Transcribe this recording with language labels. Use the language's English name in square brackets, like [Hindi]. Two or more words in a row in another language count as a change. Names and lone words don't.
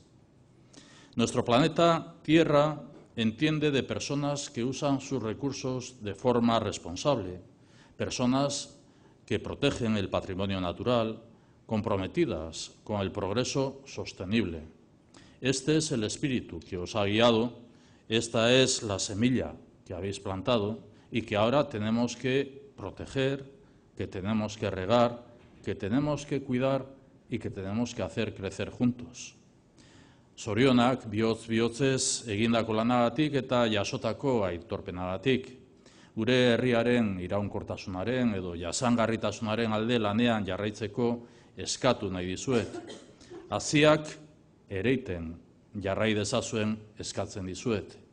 [Spanish] Nuestro planeta Tierra entiende de personas que usan sus recursos de forma responsable, personas que protegen el patrimonio natural, comprometidas con el progreso sostenible. Este es el espíritu que os ha guiado, esta es la semilla que habéis plantado y que ahora tenemos que proteger, que tenemos que regar, que tenemos que cuidar y que tenemos que hacer crecer juntos. [Basque] Zorionak bihotz-bihotzez egindako lanagatik eta jasotako aitorpenagatik. Gure herriaren iraunkortasunaren edo jasangarritasunaren alde lanean jarraitzeko eskatu nahi dizuet. Haziak ereiten jarrai dezazuen eskatzen dizuet.